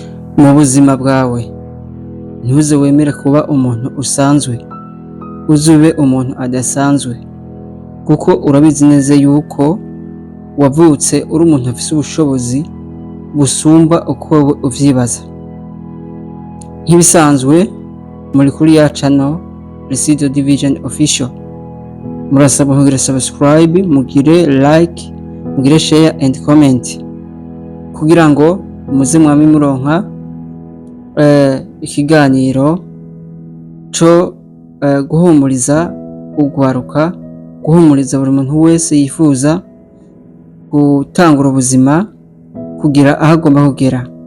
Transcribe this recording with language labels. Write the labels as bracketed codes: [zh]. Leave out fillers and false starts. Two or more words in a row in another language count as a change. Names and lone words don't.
[rn] Mu buzima bwawe ntuze wemere kuba umuntu usanzwe, uze ube umuntu adasanzwe, kuko urabizi neza yuko wavutse uri umuntu afise ubushobozi busumba uko wowe uvyibaza. Nk'ibisanzwe muri kuri ya channel Resido Division Official, murasabwa kugira subscribe, mugire like, mugire [en] share and comment [rn] kugira ngo muze mwami muronka ikiganiro co guhumuriza ugwaruka, guhumuriza buri muntu wese yifuza gutangura ubuzima kugira aho agomba kugera.